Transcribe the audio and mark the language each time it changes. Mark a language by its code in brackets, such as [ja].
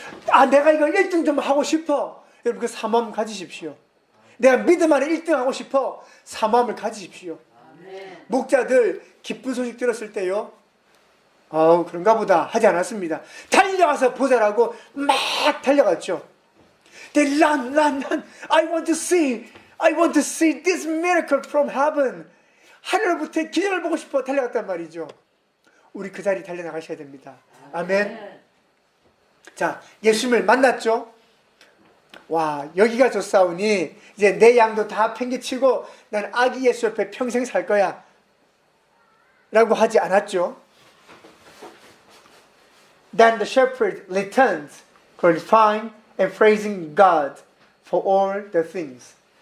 [ko] 아, 내가 이거 1등 좀 하고 싶어. 여러분, 그 사모함 가지십시오. 내가 믿음 안에 1등 하고 싶어. 사모함을 가지십시오. 목자들 기쁜 소식 들었을 때요, 그런가 보다 하지 않았습니다. 달려가서 보자라고 막 달려갔죠. [en] They run. I want to see this miracle from heaven. [ko] 하늘로부터 기적을 보고 싶어 달려갔단 말이죠. 우리 그 자리 달려나가셔야 됩니다. 아멘. 자, 예수님을 만났죠. 와, 여기가 좋사오니 이제 내 양도 다 팽개치고 난 아기 예수 옆에 평생 살 거야 라고 하지 않았죠. [en] Then the shepherd returned, glorifying and praising God for all the things.